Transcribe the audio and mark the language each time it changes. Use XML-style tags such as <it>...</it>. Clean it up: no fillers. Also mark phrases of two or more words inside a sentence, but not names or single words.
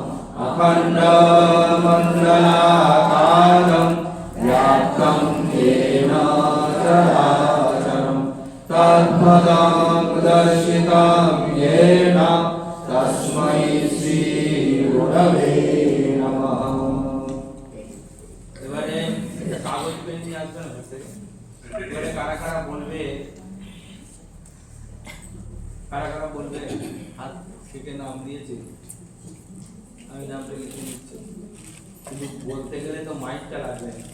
<sa>अखण्डमण्डलाकारं व्याप्तं येन चराचरं तत्पदं दर्शितं येन तस्मै श्रीगुरवे नमः।</sa> <bn>এবারে একটা কাগজ পেন নিয়ে আসবেন হাতে। এবারে কারা কারা বলবে হাত থেকে নাম দিয়েছে, আমি নামটা লিখে নিচ্ছি, কিন্তু বলতে গেলে তো মাইকটা লাগবে।</bn>